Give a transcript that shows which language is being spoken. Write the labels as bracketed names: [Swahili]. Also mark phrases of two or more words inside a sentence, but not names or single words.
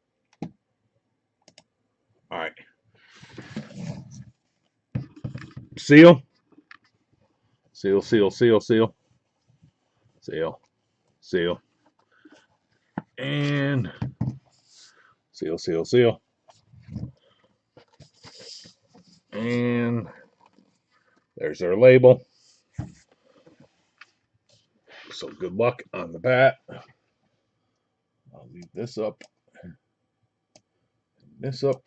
[English] All right. Seal. Seal, seal, seal, seal. Seal. Seal. And seal, seal, seal. And there's our label. So good luck on the bat. I'll leave this up. This up.